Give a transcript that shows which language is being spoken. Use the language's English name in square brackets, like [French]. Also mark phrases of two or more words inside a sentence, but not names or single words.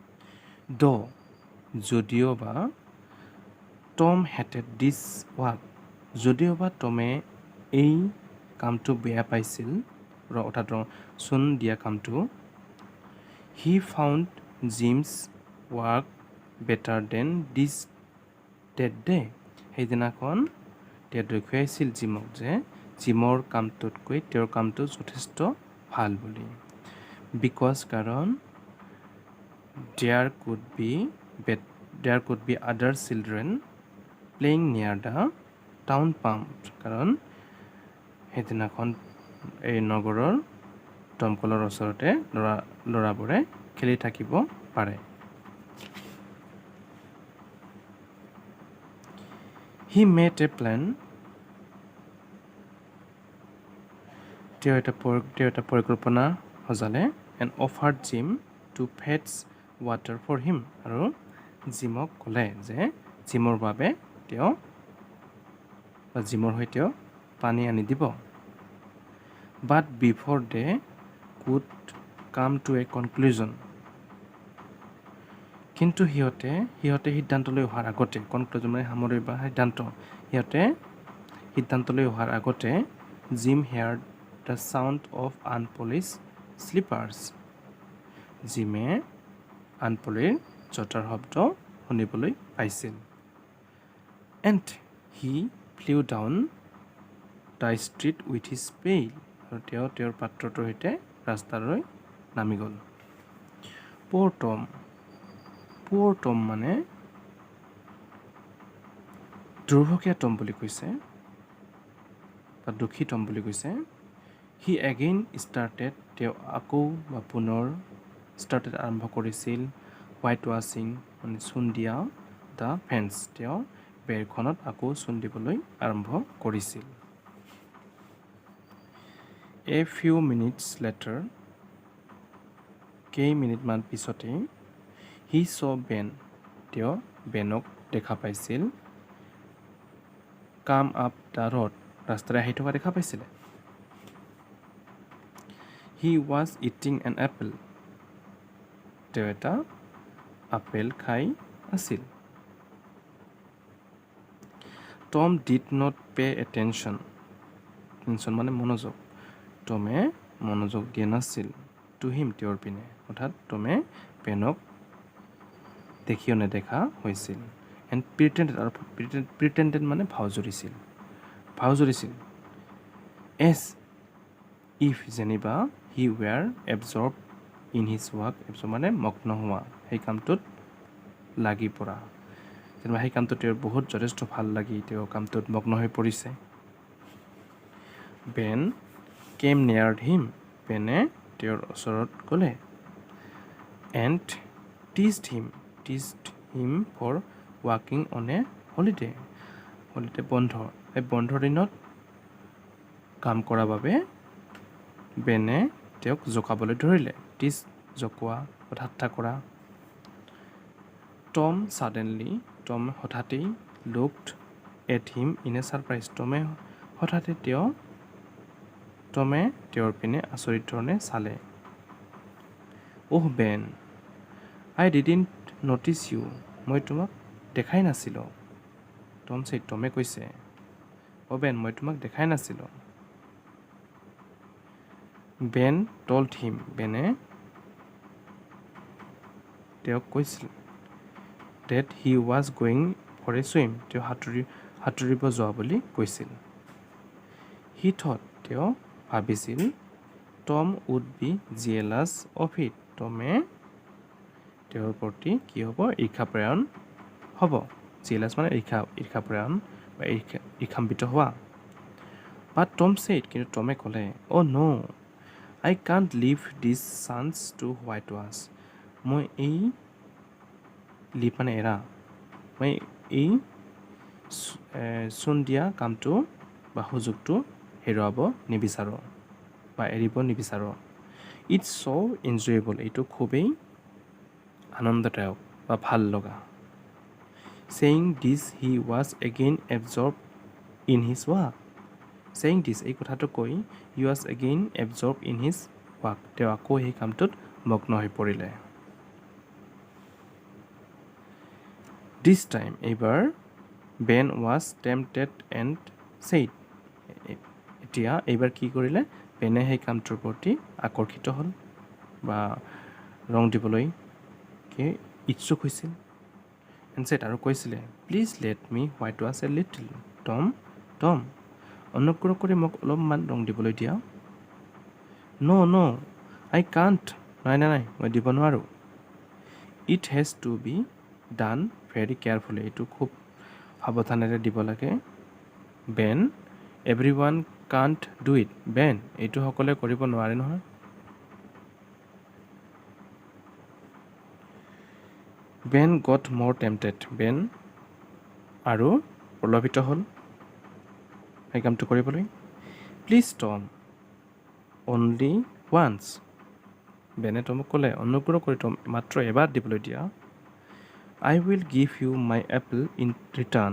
[English] যদিওবা Tom hated this work [Assamese] যদিওবা টমে এই কামটো বেয়া পাইছিল অৰ্থাৎ চূণ দিয়া কামটো [English] He found Jim's work better than this that day. [Assamese] সেইদিনাখন তেওঁ দেখুৱাইছিল জিমক যে জিমৰ কামটোতকৈ তেওঁৰ কামটো যথেষ্ট ভাল বুলি। [English] বিকজ কাৰণ there could be other children playing near the town pump. [Assamese] কাৰণ সেইদিনাখন এই নগৰৰ দমকলৰ ওচৰতে ল'ৰাবোৰে খেলি থাকিব পাৰে। [English] He made a plan. [Assamese] তেওঁ এটা পৰিকল্পনা সজালে [English] and offered Jim to fetch water for him. [Assamese] আৰু জিমক ক'লে যে জিমৰ বাবে জিমৰ হৈ তেওঁ পানী আনি দিব। [English] But before they could come to a conclusion. [Assamese] কিন্তু সিহঁতে সিদ্ধান্তলৈ অহাৰ আগতে কনক্লুজন মানে সামৰি বা সিদ্ধান্তলৈ অহাৰ আগতে জিম [English] heard the sound of unpolished slippers. [Assamese] জিমে আনপলিৰ জোতাৰ শব্দ শুনিবলৈ পাইছিল। [English] And he flew down the street with his pail. [Assamese] আৰু তেওঁ তেওঁৰ পাত্ৰটোৰ সৈতে ৰাস্তালৈ নামি গ'ল। [English] Poor Tom [Assamese] মানে দুৰ্ভগীয়া টম বুলি কৈছে বা দুখী টম বুলি কৈছে। [English] He again started [Assamese] তেওঁ আকৌ বা পুনৰ আৰম্ভ কৰিছিল [English] white washing [Assamese] মানে চূণ দিয়া [English] the fence [Assamese] তেওঁ বেৰখনত আকৌ চূণ দিবলৈ আৰম্ভ কৰিছিল। [English] A few minutes later [Assamese] কেইমিনিটমান পিছতেই [English] he saw Ben [Assamese] তেওঁ বেনক দেখা পাইছিল [English] come up the road [Assamese] ৰাস্তাৰে আহি থকা দেখা পাইছিলে। [English] He was eating an apple [Assamese] তেওঁ এটা আপেল খাই আছিল। [English] Tom did not pay attention [Assamese] মানে মনোযোগ টমে মনোযোগ দিয়া নাছিল [English] to him [Assamese] তেওঁৰ পিনে অৰ্থাৎ টমে বেনক দেখিও নেদেখা হৈছিল [English] and pretended [Assamese] মানে ভাও জুৰিছিল [English] as if [Assamese] যেনিবা [English] he were absorbed in his work [Assamese] মানে মগ্ন হোৱা সেই কামটোত লাগি পৰা যেনিবা সেই কামটোত তেওঁৰ বহুত যথেষ্ট ভাল লাগি তেওঁ কামটোত মগ্ন হৈ পৰিছে। [English] Ben came near him [Assamese] বেনে তেওঁৰ ওচৰত গ'লে [English] and teased him for walking on a holiday [Assamese] বন্ধৰ দিনত কাম কৰাৰ বাবে বেনে তেওঁক জোকাবলৈ ধৰিলে। টিজ জকোৱা, ঠাট্টা কৰা। টম হঠাতেই [English] looked at him in a surprise. [Assamese] টমে তেওঁৰ পিনে আচৰিত ধৰণে চালে। [English] Oh Ben, I didn't notice you. [Assamese] মই তোমাক দেখাই নাছিলোঁ। টমে কৈছে, Oh Ben, মই তোমাক দেখাই নাছিলোঁ। [English] Ben told him. [Assamese] বেনে তেওঁক কৈছিল [English] that he was going for a swim. [Assamese] তেওঁ সাঁতুৰিব যোৱা বুলি কৈছিল। [English] He thought. [Assamese] তেওঁ ভাবিছিল [English] Tom would be jealous of it. [Assamese] টমে তেওঁৰ প্ৰতি কি হ'ব? ঈৰ্ষাপৰায়ণ হ'ব। jealous মানে ঈৰ্ষাপৰায়ণ বা ঈৰ্ষাম্বিত হোৱা। [English] But Tom said. [Assamese] কিন্তু টমে ক'লে, [English] Oh no, I can't leave this chance to white was. [Assamese] মই এই লিভ মানে এৰা। মই এই চূণ দিয়া কামটো বা সুযোগটো হেৰুৱাব নিবিচাৰোঁ বা এৰিব নিবিচাৰোঁ। [English] It's so enjoyable. [Assamese] এইটো খুবেই আনন্দদায়ক বা ভাল লগা। [English] Saying this, he was again absorbed in his work. Saying this, [Assamese] এই কথাটো কৈ [English] he was again absorbed in his work. [Assamese] তেওঁ আকৌ সেই কামটোত মগ্ন হৈ পৰিলে। [English] This time, [Assamese] এইবাৰ [English] Ben was tempted and said. [Assamese] এতিয়া এইবাৰ কি কৰিলে? বেনে সেই কামটোৰ প্ৰতি আকৰ্ষিত হ'ল বা ৰং দিবলৈ ইচ্ছুক হৈছিল। [English] and said [Assamese] আৰু কৈছিলে, [English] Please let me white was a little. [Assamese] টম অনুগ্ৰহ কৰি মোক অলপমান ৰং দিবলৈ দিয়া। [English] No, I can't. [Assamese] নাই মই দিব নোৱাৰোঁ। [English] It has to be done very carefully. [Assamese] এইটো খুব সাৱধানেৰে দিব লাগে। [English] Ben, everyone can't do it. [Assamese] Ben, এইটো সকলোৱে কৰিব নোৱাৰে নহয়। [English] Ben got more tempted. [Assamese] Ben আৰু প্ৰলোভিত হ'ল সেই কামটো কৰিবলৈ। [English] Please Tom, only once. [Assamese] বেনে টমক ক'লে, অনুগ্ৰহ কৰি টম মাত্ৰ এবাৰ দিবলৈ দিয়া। [English] I will give you my apple in return.